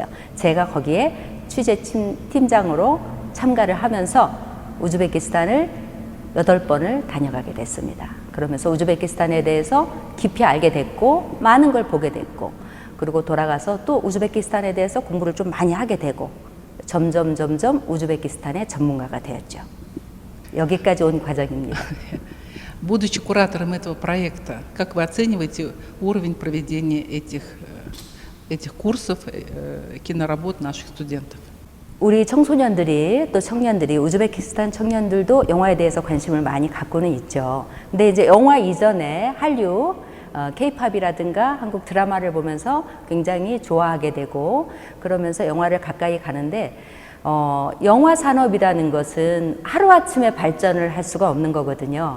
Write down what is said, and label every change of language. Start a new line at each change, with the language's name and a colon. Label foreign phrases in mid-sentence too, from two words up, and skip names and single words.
Korean: 제가 거기에 취재팀장으로 참가를 하면서 우즈베키스탄을 8번을 다녀가게 됐습니다. 그러면서 우즈베키스탄에 대해서 깊이 알게 됐고 많은 걸 보게 됐고, 그리고 돌아가서 또 우즈베키스탄에 대해서 공부를 좀 많이 하게 되고 점점 우즈베키스탄의 전문가가 되었죠. 여기까지 온 과정입니다.
Russian: Будучи куратором этого проекта, как вы оцениваете уровень проведения этих курсов, киноработ наших студентов?
Korean: 우리 청소년들이 또 청년들이 우즈베키스탄 청년들도 영화에 대해서 관심을 많이 갖고는 있죠. 근데 이제 영화 이전에 한류 K-팝이라든가 한국 드라마를 보면서 굉장히 좋아하게 되고 그러면서 영화를 가까이 가는데 영화 산업이라는 것은 하루아침에 발전을 할 수가 없는 거거든요.